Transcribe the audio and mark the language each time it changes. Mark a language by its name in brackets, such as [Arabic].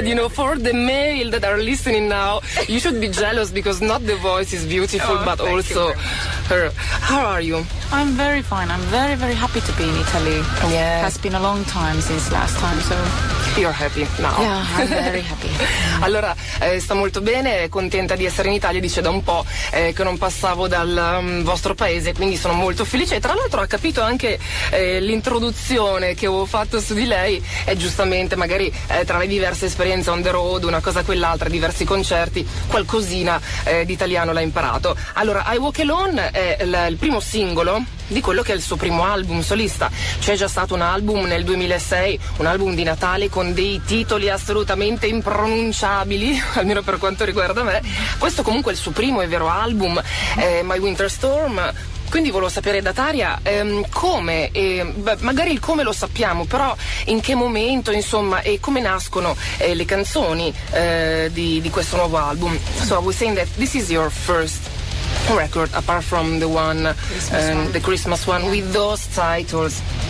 [English] For the male that are listening now, you should be jealous, because not the voice is beautiful, but also her. How are you? I'm very fine. I'm very, very happy to be in Italy. Yeah. It has been a long time since last time, so... You're happy now. Yeah, I'm very happy. [Italian] Allora, sto molto bene, contenta di essere in Italia, dice, da un po' che non passavo dal vostro paese, quindi sono molto felice. E tra l'altro ha capito anche l'introduzione che ho fatto su di lei, e giustamente magari tra le diverse esperienze on the road, una cosa quell'altra, diversi concerti, qualcosina d'italiano l'ha imparato. Allora, I Walk Alone è il primo singolo di quello che è il suo primo album solista. C'è già stato un album nel 2006, un album di Natale con dei titoli assolutamente impronunciabili, almeno per quanto riguarda me. Questo comunque è il suo primo e vero album, My Winter Storm. Quindi volevo sapere da Tarja come, magari il come lo sappiamo, però in che momento, insomma, e come nascono le canzoni di questo nuovo album. [English] So I was saying that this is your first record apart from the one, the Christmas one, with those titles.